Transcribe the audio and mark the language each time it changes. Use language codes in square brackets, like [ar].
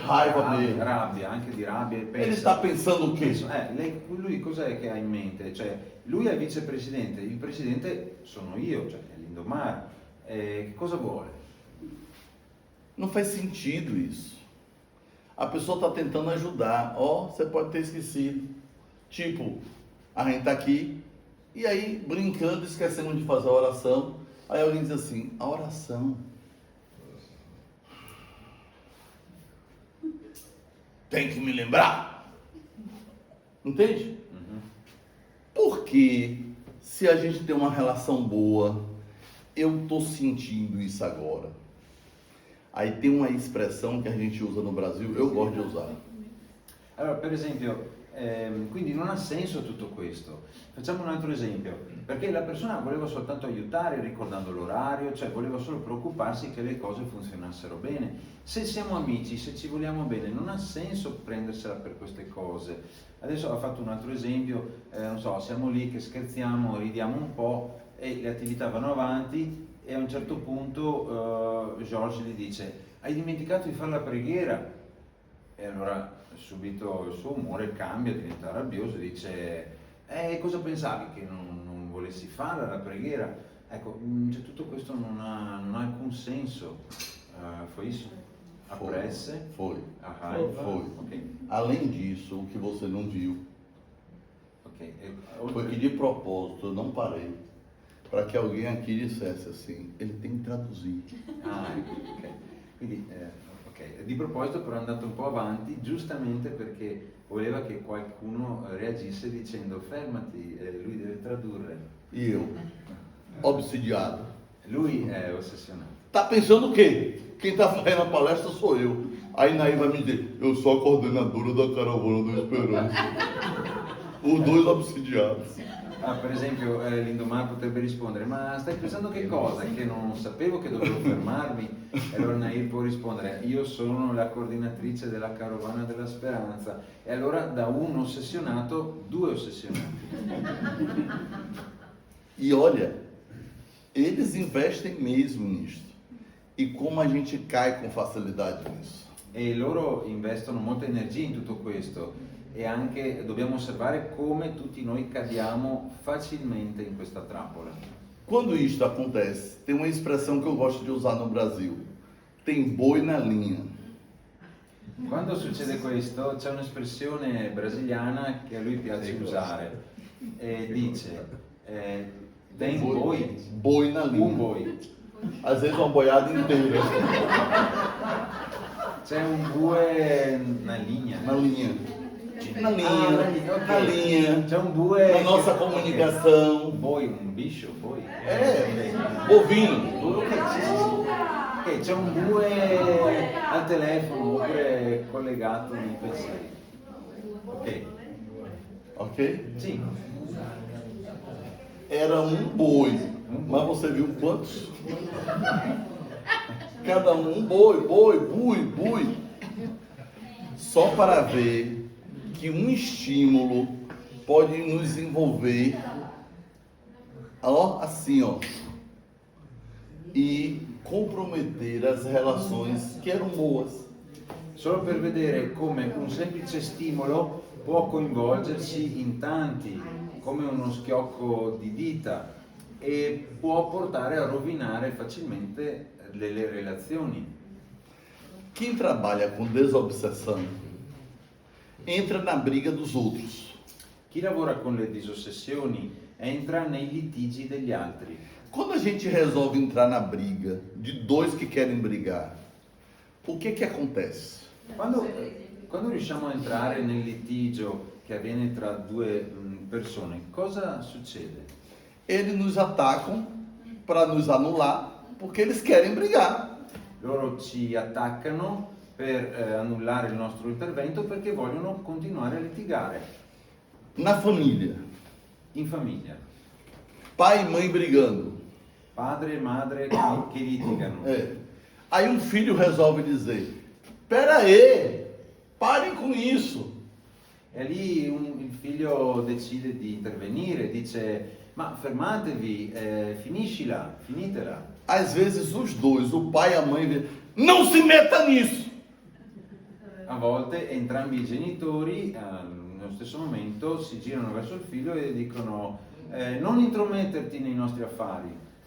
[it] rabbia, anche di rabbia. E pensa, [pt] ele está pensando o quê? [it] lui cos'è che ha in mente? Cioè, lui è il vicepresidente, il presidente sono io, cioè è Lindomar. Che cosa vuole? [pt] Não faz sentido isso. A pessoa está tentando ajudar. Ó, você pode ter esquecido. Tipo, a gente está aqui e aí brincando, esquecemos de fazer a oração. Aí alguém diz assim, a oração tem que me lembrar. Entende? Porque se a gente tem uma relação boa, eu estou sentindo isso agora. Aí tem uma expressão que a gente usa no Brasil, eu gosto de usar. [it] Allora, per esempio, quindi non ha senso tutto questo. Facciamo un altro esempio, perché la persona voleva soltanto aiutare ricordando l'orario, cioè voleva solo preoccuparsi che le cose funzionassero bene. Se siamo amici, se ci vogliamo bene, non ha senso prendersela per queste cose. Adesso ha fatto un altro esempio, non so, siamo lì che scherziamo, ridiamo un po' e le attività vanno avanti e a un certo punto George gli dice: hai dimenticato di fare la preghiera? E allora subito il suo umore cambia, diventa rabbioso e dice: cosa pensavi, che non volessi fare la preghiera? Ecco, cioè, tutto questo non ha alcun senso. [pt] Foi isso? A pressa, Foi. a raiva. Foi. Ok. Além disso, o que você não viu Ok. foi que de propósito eu não parei para que alguém aqui dissesse assim, ele tem que traduzir. [it] Ok. Quindi, ok. Di proposito però è andato un po' avanti, giustamente perché voleva che qualcuno reagisse dicendo: fermati, lui deve tradurre. [pt] E eu, obsidiado. [it] Lui è ossessionato. [pt] Tá pensando o quê? Quem tá fazendo a palestra sou eu. Aí Naí vai me dizer, eu sou a coordenadora da caravana do Esperança. Os dois obsidiados. [it] Per esempio Lindomar potrebbe rispondere: ma stai pensando che cosa? Che non sapevo che dovevo fermarmi? E allora Nair può rispondere: io sono la coordinatrice della carovana della speranza. E allora da un ossessionato, due ossessionati. [pt] E olha, eles investem mesmo nisto. E como a gente cai com facilidade nisso. [it] E loro investono molta energia in tutto questo e anche dobbiamo osservare come tutti noi cadiamo facilmente in questa trappola. [pt] Quando isto acontece, tem uma expressão que eu gosto de usar no Brasil. Tem boi na linha. [it] Quando succede questo c'è un'espressione brasiliana che a lui piace usare e dice [pt] tem boi, Boi na linha. [it] un boi. [pt] Às vezes uma boiada inteira. [it] C'è un bue [pt] na linha. Na linha. Na linha, ok. na linha, [it] C'è un bue. [pt] na nossa [it] che- [pt] comunicação. [it] Un boi, un biscio, boi. Bovino. Ok, sì, sì, sì. Ok, c'è un bue al telefono oppure collegato nei pensieri. Ok, Ok? sì. [pt] Era um boi, mas você viu quantos? Cada um boi. Só para ver que um estímulo pode nos envolver, ó, assim, ó, e comprometer as relações que eram boas. [it] Solo per vedere come un semplice stimolo può coinvolgersi in tanti, come uno schiocco di dita, e può portare a rovinare facilmente le relazioni. [pt] Quem trabalha com desobsessão entra na briga dos outros. [it] Chi lavora con le disossessioni entra nei litigi degli altri. [pt] Quando a gente resolve entrar na briga de dois que querem brigar, o que acontece? [it] Quando riusciamo a entrare nel litigio che avviene tra due persone, cosa succede? [pt] Eles nos atacam para nos anular, porque eles querem brigar. [it] Loro ci attaccano per annullare il nostro intervento perché vogliono continuare a litigare. [pt] Na família, [it] In famiglia, [pt] pai e mãe brigando. [it] padre e madre che litigano. [pt] Aí um filho resolve dizer: pera aí, parem com isso. [it] E lì il figlio decide di intervenire, dice: ma fermatevi, finitela. [pt] Às vezes os dois, o pai e a mãe, dizem, não se meta nisso. [it] A volte entrambi i genitori nello stesso momento si girano verso il figlio e dicono: non intrometterti nei nostri affari.